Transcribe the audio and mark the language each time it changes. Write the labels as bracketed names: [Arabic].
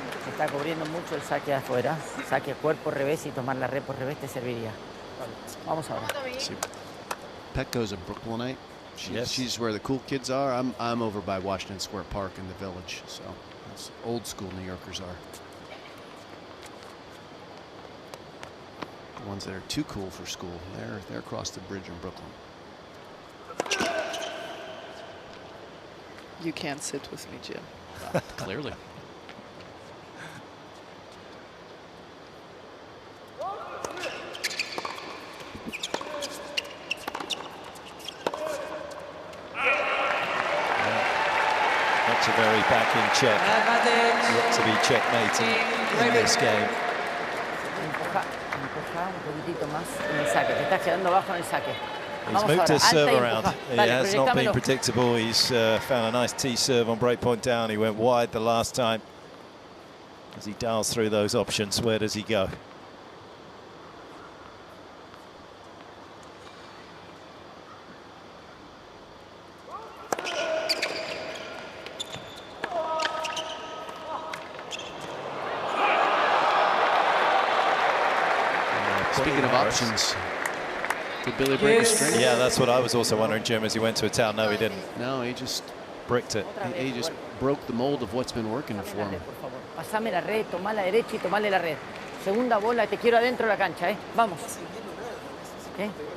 [Spanish] Está cubriendo mucho el saque afuera. Saque cuerpo revés y tomar la red por revés te serviría. Vamos ahora. [English] See, Petco's a Brooklynite. She's where the cool kids are. I'm over by Washington Square Park in the Village, so that's old school New Yorkers are. The ones that are too cool for school, they're across the bridge in Brooklyn. You can't sit with me, Jim. Clearly. Etcheverry back in check. Look to be checkmating in this game. [Spanish] Empuja un poquitito más en el saque. Te estás quedando bajo en el saque. [English] He's moved his serve around. He has not been predictable. He's found a nice tee serve on breakpoint down. He went wide the last time. As he dials through those options, where does he go? Speaking of options, did Billy break a string? Yeah, that's what I was also wondering, Jim, as he went to a town. No, he didn't. No, he just bricked it. He just broke the mold of what's been working for him. [Spanish] Pasame la red, toma la derecha y tomale la red. Segunda bola, te quiero adentro de la cancha, ¿eh? Vamos. ¿Qué?